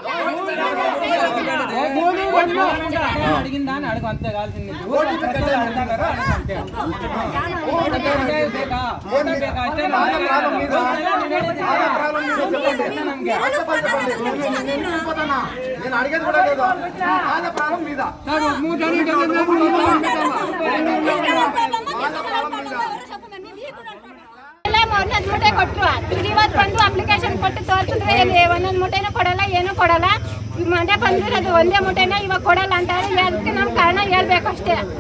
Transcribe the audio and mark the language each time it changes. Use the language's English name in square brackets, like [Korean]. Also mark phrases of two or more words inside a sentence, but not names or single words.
[Telugu] అడిగిందాన్ని అడుగు అంతే కాల్సింది నేను అడిగేది కూడా లేదు ప్రాణం మీద [Kannada] ಮೂಟೆ ಕೊಟ್ಟರು ಇವತ್ತು ಬಂದು ಅಪ್ಲಿಕೇಶನ್ ಕೊಟ್ಟು ತೋರಿಸಿದ್ರೆ ಒಂದೊಂದು ಮೂಟೆನೂ ಕೊಡಲ್ಲ ಏನೂ ಕೊಡಲ್ಲ ಈ ಮಂಡೆ ಬಂದಿರೋದು ಒಂದೇ ಮೂಟೆನ ಇವಾಗ ಕೊಡಲ್ಲ ಅಂತಾರೆ ಅದಕ್ಕೆ ನಮ್ಮ ಕಾರಣ ಹೇಳ್ಬೇಕು ಅಷ್ಟೇ